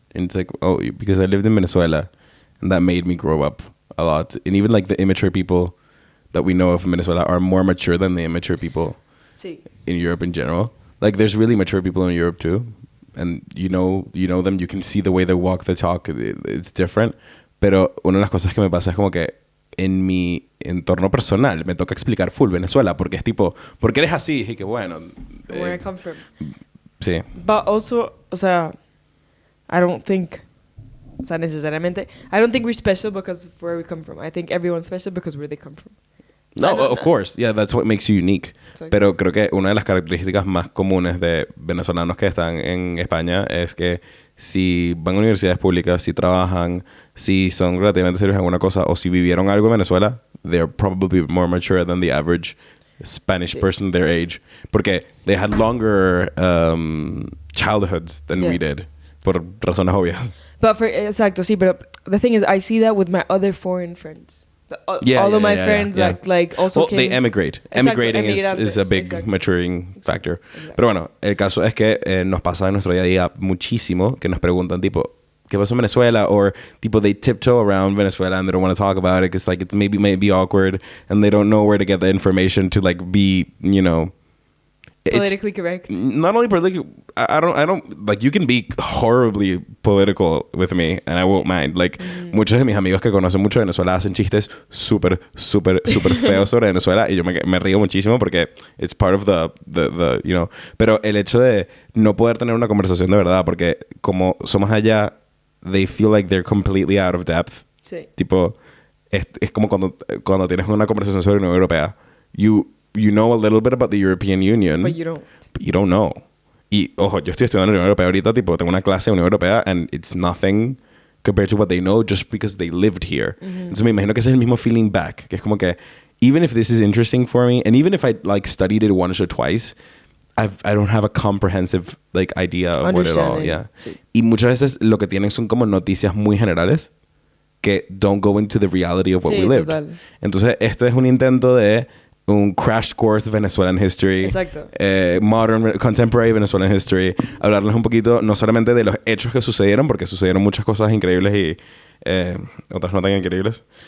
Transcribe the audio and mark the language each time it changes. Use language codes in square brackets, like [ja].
[en] And it's like, oh, because I lived in Venezuela and that made me grow up a lot. And even like the immature people that we know of in Venezuela are more mature than the immature people in Europe in general. Like there's really mature people in Europe too. And you know them, you can see the way they walk, they talk, it's different. [es] Pero una de las cosas que me pasa es como que en mi entorno personal me toca explicar full Venezuela porque es tipo, ¿por qué eres así? Y que bueno. [en] Where I come from. [es] Sí. [en] But also, [es] o sea, [en] I don't think we're special because of where we come from. I think everyone's special because where they come from. So no, of course. Yeah, that's what makes you unique. Exactly. [es] Pero creo que una de las características más comunes de venezolanos que están en España es que si van a universidades públicas, si trabajan, si son relativamente serios en alguna cosa o si vivieron algo en Venezuela, [en] they're probably more mature than the average Spanish person their age. [es] Porque [en] they had longer childhoods than we did, [es] por razones obvias. [en] But [es] exacto, sí, pero [en] the thing is, I see that with my other foreign friends. All of my friends like also they emigrate. Emigrating is a big maturing factor. Exactly. [es] Pero bueno, el caso es que nos pasa en nuestro día a día muchísimo que nos preguntan tipo, ¿qué pasó en Venezuela? [en] Or tipo, they tiptoe around Venezuela and they don't want to talk about it because like it may be awkward and they don't know where to get the information to like be, you know, politically correct. Not only politically, I don't like, you can be horribly political with me and I won't mind. [es] Like, muchos de mis amigos que conocen mucho de Venezuela hacen chistes súper feos sobre Venezuela y yo me río muchísimo porque [en] it's part of the you know. [es] Pero el hecho de no poder tener una conversación de verdad porque como somos allá, [en] they feel like they're completely out of depth. [es] Sí. Tipo, es como cuando tienes una conversación sobre la Unión Europea. [en] You know a little bit about the European Union. But you don't. But you don't know. [es] Y, ojo, yo estoy estudiando en la Unión Europea ahorita, tipo, tengo una clase de Unión Europea [en] and it's nothing compared to what they know just because they lived here. [es] Entonces me imagino que ese es el mismo [en] feeling back. [es] Que es como que, [en] even if this is interesting for me, and even if I, like, studied it once or twice, I don't have a comprehensive, like, idea of what it all, yeah. [es] Sí. Y muchas veces lo que tienen son como noticias muy generales que [en] don't go into the reality of what we lived. [es] Total. Entonces, esto es un intento de un crash course de [en] Venezuelan history. [es] Exacto. [en] Modern, contemporary Venezuelan history. [es] Hablarles un poquito, no solamente de los hechos que sucedieron, porque sucedieron muchas cosas increíbles y otras no tan increíbles.